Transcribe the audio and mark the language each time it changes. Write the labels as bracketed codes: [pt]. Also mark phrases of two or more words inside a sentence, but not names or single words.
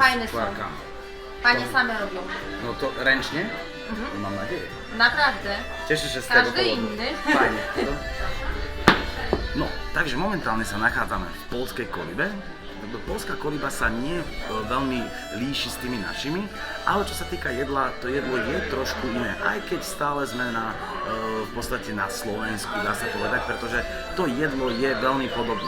[pl] Fajne są. skórkami. Panie same robią. No to ręcznie? Mam nadzieję. Naprawdę. Cieszę się z tego Każdy powodu. inny. Fajnie. [sk] No, takže momentálne sa nachádzame v poľskej kolibe Poľská kolibasa nie veľmi líši s tými našimi, ale čo sa týka jedla, to jedlo je trošku iné, aj keď stále sme v podstate na Slovensku, dá sa povedať, pretože to jedlo je veľmi podobné.